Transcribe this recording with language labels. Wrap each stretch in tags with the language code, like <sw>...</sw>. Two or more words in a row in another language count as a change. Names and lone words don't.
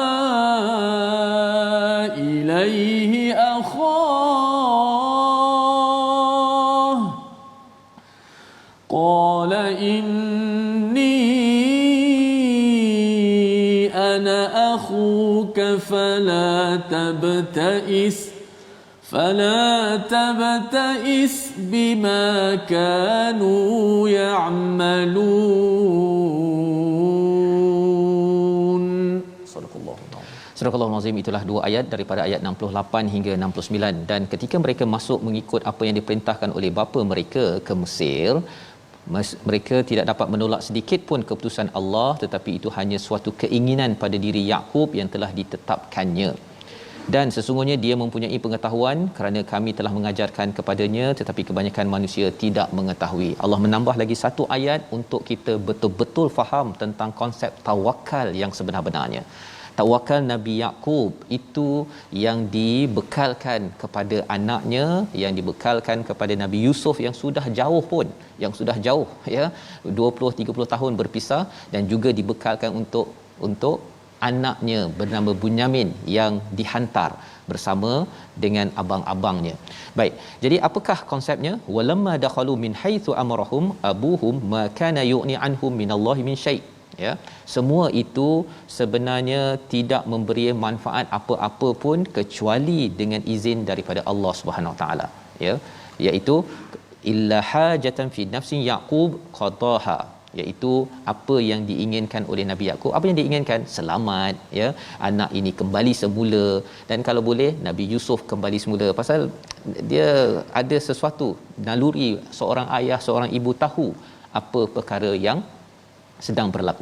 <ar>إليه أخاه قال إني أنا أخوك فلا تبتئس بما كانوا يعملون. صدق الله العظيم.</ar> <ms>Surah Al-Azim, itulah dua ayat daripada ayat 68 hingga 69. Dan ketika mereka masuk mengikut apa yang diperintahkan oleh bapa mereka ke Mesir, mereka tidak dapat menolak sedikit pun keputusan Allah, tetapi itu hanya suatu keinginan pada diri Yaqub yang telah ditetapkannya. Dan sesungguhnya dia mempunyai pengetahuan kerana kami telah mengajarkan kepadanya, tetapi kebanyakan manusia tidak mengetahui. Allah menambah lagi satu ayat untuk kita betul-betul faham tentang konsep tawakal yang sebenar-benarnya. Tawakal Nabi Yaqub itu yang dibekalkan kepada anaknya, yang dibekalkan kepada Nabi Yusuf yang sudah jauh pun, ya, 20-30 tahun berpisah, dan juga dibekalkan untuk anaknya bernama Bunyamin yang dihantar bersama dengan abang-abangnya. Baik, jadi apakah konsepnya?</ms> <ar>ولما دخلوا من حيث أمرهم أبوهم ما كان يغني عنهم من الله من شيء'.</ar> <ms>Ya, semua itu sebenarnya tidak memberi manfaat apa-apa pun kecuali dengan izin daripada Allah</ms> <ar>سبحانه وتعالى,</ar> <ms>ya, iaitu</ms> <ar>إلا حاجة في نفس يعقوب قضاها,</ar> <ms>iaitu apa yang diinginkan oleh Nabi Yaqub. Apa yang diinginkan? Selamat, ya, anak ini kembali semula, dan kalau boleh Nabi Yusuf kembali semula, pasal dia ada sesuatu naluri seorang ayah, seorang ibu tahu apa perkara yang sedang berlaku.</ms>